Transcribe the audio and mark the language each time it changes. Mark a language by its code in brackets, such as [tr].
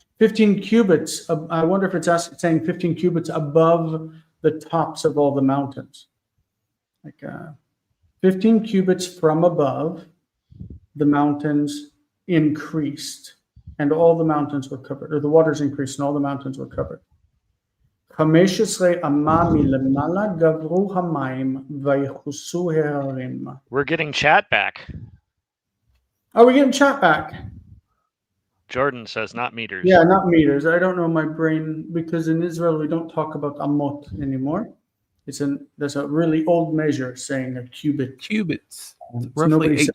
[en] 15 cubits. I wonder if it's saying 15 cubits above the tops of all the mountains. Like 15 cubits from above, the mountains increased, and all the mountains were covered, or the waters increased, and all the mountains were covered. [he] 15 אמה מלמעלה גברו המים ויכוסו ההרים. [en] We're getting chat back. Are we getting chat back? Jordan says not meters. Yeah, not meters. I don't know my brain, because in Israel we don't talk about amot anymore. There's a really old measure saying a cubit. Cubits. So Roughly nobody says